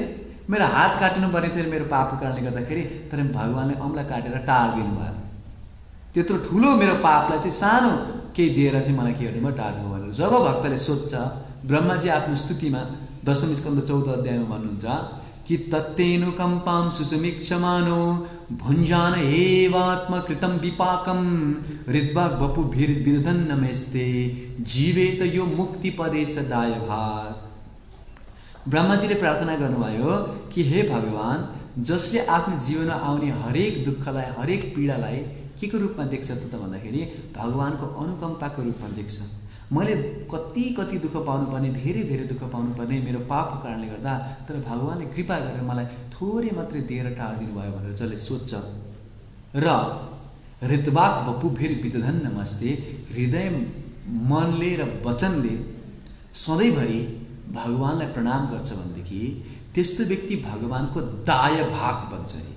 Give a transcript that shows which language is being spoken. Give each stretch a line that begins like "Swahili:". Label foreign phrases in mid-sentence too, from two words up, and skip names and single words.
Nepali: मेरो हात काटिनु पर्ने थियो मेरो पापको कारणले गर्दाखेरि, तर भगवानले औँला काटेर टाढिदिनु भयो। त्यत्रो ठुलो मेरो पापलाई चाहिँ सानो केही दिएर चाहिँ मलाई के गर्ने भयो? टाढ्नु भनेर। जब भक्तले सोध्छ, ब्रह्माजी आफ्नो स्तुतिमा दशम स्कन्द 14 अध्यायमा भन्नुहुन्छ कि
Sanskrit: तत्तेनुकम्पां सुसमीक्षमानो भुञ्जान एवात्मकृतं विपाकं हृद्वाग् वपुभिर्विदधन्नमेस्ते जीवेत यो मुक्तिपदे सदाय भाग।
Nepali: ब्रह्माजीले प्रार्थना गर्नुभयो कि हे भगवान, जसले आफ्नो जीवनमा आउने हरेक दुःखलाई, हरेक पीडालाई के को रूपमा देख्छ त भन्दाखेरि भगवानको अनुकम्पाको रूपमा देख्छ। मैले कति कति दुःख पाउनुपर्ने, धेरै धेरै दुःख पाउनुपर्ने मेरो पापको कारणले गर्दा, तर भगवानले कृपा गरेर मलाई थोरै मात्रै दिएर टाढिदिनु भयो भनेर जसले सोध्छ र
Sanskrit: हृद्वाक् वपुभिर्विदधन्नमस्ते,
Nepali: हृदय, मनले र वचनले सधैँभरि भगवानलाई प्रणाम गर्छ भनेदेखि त्यस्तो व्यक्ति भगवानको दाय भाग बन्छ।